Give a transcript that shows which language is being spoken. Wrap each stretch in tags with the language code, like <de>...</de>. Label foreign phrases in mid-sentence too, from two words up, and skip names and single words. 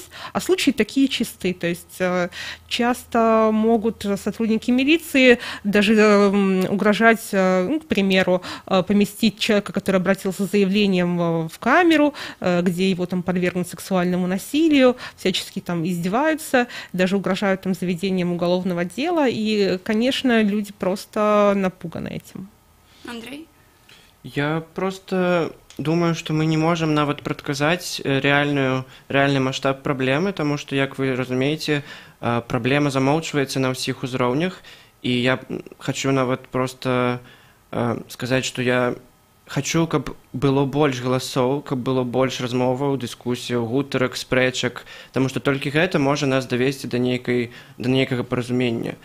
<ru>А случаи такие чисты, то есть часто могут сотрудники милиции даже угрожать, к примеру, поместить человека, который обратился с заявлением, в камеру, где его там подвергнут сексуальному насилию, всячески там издеваются, даже угрожают там заведением уголовного дела, и, конечно, люди просто напуганы этим. Андрей?</ru> <be>Я просто думаю, что мы не можем нават прадказаць рэальны маштаб праблемы, таму што, як вы разумееце, праблема замоўчваецца на ўсіх узроўнях, і я хочу нават просто сказаць, што я хочу, каб было больш галасоў, каб было больш размоваў, дыскусіяў, гутарак, спрэчак, таму што толькі гэта можа нас давесці да нейкага паразумення.</be>